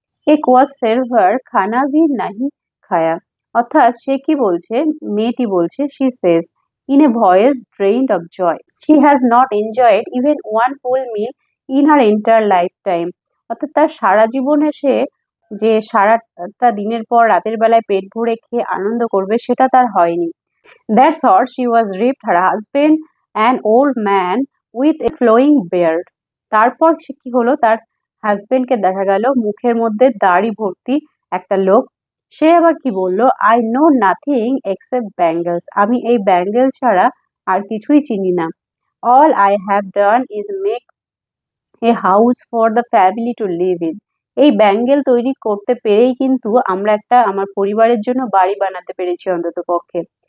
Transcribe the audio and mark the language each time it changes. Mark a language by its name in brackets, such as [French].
[Hindi] এক ওয়াজ সেরভার খানা ভি নাহি খায়া, [Bangla] অর্থাৎ সে কি বলছে, মেয়েটি বলছে, [English] She says in a voice drained of joy, she has not enjoyed even one full meal in her entire life time. [Bangla] অর্থাৎ তার সারা জীবনে সে যে সারাটা দিনের পর রাতের বেলায় পেট ভরে খেয়ে আনন্দ করবে সেটা তার হয়নি। [English] That's all. She was ripped. Her husband, an old man with a flowing beard. [Bangla] তারপর সে কি হলো, তার হাজবেন্ডকে দেখা গেল মুখের মধ্যে দাড়ি ভর্তি একটা লোক। সে আবার কি বললো, [English] I know nothing except bangles, [Bangla] আমি এই ব্যাঙ্গেল ছাড়া আর কিছুই চিনি না। [English] all I have done is make a house for the family to live in, [Bangla] এই ব্যাঙ্গেল তৈরি করতে পেরেই কিন্তু আমরা একটা আমার পরিবারের জন্য বাড়ি বানাতে পেরেছি অন্তত পক্ষে।